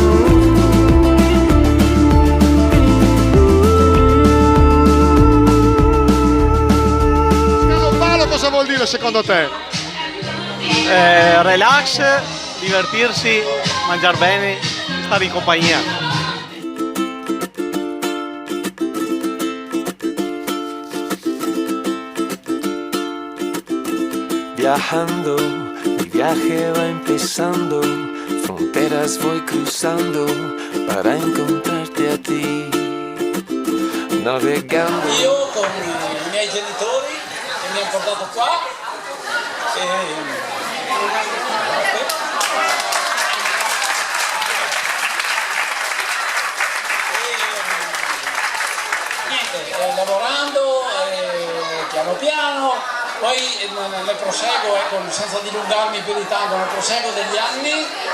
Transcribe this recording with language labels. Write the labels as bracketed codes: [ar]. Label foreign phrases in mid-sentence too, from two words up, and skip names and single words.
[it] Cosa vuol dire secondo te? Relax, divertirsi, mangiare bene, stare in compagnia. [es] Viajando, mi viaje va empezando, fronteras voy cruzando para encontrarte a ti. Navegando. [it] Io con i miei genitori che mi hanno portato qua lavorando piano piano, poi ne proseguo, ecco, senza dilungarmi più di tanto, ne proseguo degli anni